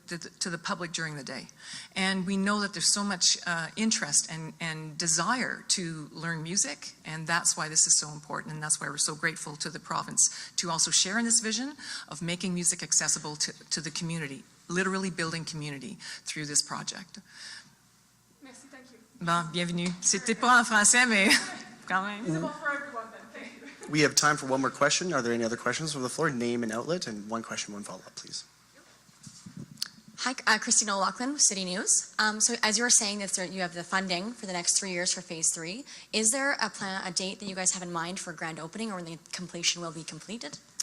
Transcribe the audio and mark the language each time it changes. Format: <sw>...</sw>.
<en>to the public during the day. And we know that there's so much interest and desire to learn music, and that's why this is so important, and that's why we're so grateful to the province to also share in this vision of making music accessible to the community, literally building community through this project.</en> <fr>Merci,</fr> <en>thank you.</en> <fr>Bon, bienvenue. C'était pas en français, mais quand même.</fr> <en>Visible for everyone then, thank you. We have time for one more question. Are there any other questions from the floor? Name and outlet, and one question, one follow-up, please. Hi, Christina O'Loughlin with City News. So as you were saying, that you have the funding for the next 3 years for Phase 3. Is there a date that you guys have in mind for grand opening or when the completion will be completed?</en>